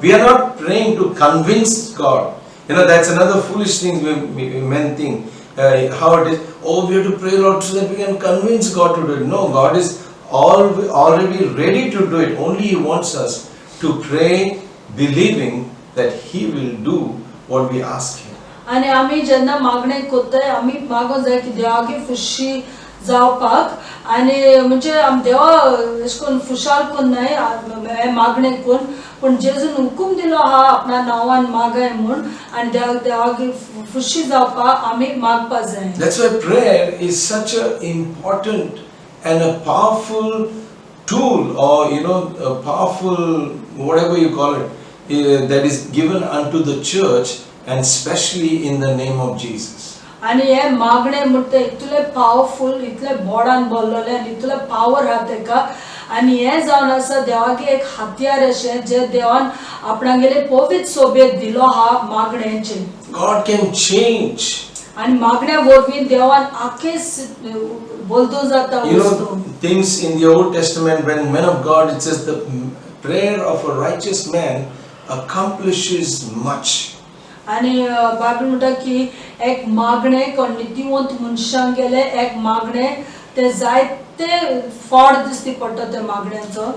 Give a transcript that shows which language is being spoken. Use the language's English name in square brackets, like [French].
[English] We are not praying to convince God. You know, that's another foolish thing men think. How it is, oh, we have to pray, Lord, so that we can convince God to do it. No, God is already ready to do it. Only He wants us to pray believing that He will do what we ask Him. [Konkani] आनी आमी जेन्ना मागणें करताय आमी मागो जाय की देवागे खुशी जावपाक. आनी म्हणजे आमी देवा अशें करून खुशाल कोन्नाय हे मागणें करून पूण जेजून हुकूम दिलो आहा आपणा नांवान मागाय म्हूण आनी देवागे खुशी जावपाक आमी मागपा जाय. [English] That's why prayer is such an important and a powerful tool, or you know, a powerful whatever you call it, that is given unto the church, and especially in the name of Jesus. [Konkani] आनी हे मागणें म्हणटा इतले पावरफुल इतले बोडान बोल्लोले आनी इतले पावर हा तेका. आनी हे जावन आसा देवागे एक हत्यार अशें जे देवान आपणागेले पवित्र सोबेत दिलो हा मागणेचे. [English] God can change. [Konkani] आनी मागण्या वरवीं देवान आखे बोलदो जाता. [English] You know, things in the Old Testament when men of God, it says the prayer of a righteous man accomplishes much. [Konkani] आणि बायबल म्हणटा की एक मागणे कोण नितीवंत मनशांक गेले एक मागणे ते जायते फळ दिसती पडटा त्या मागण्यांचो.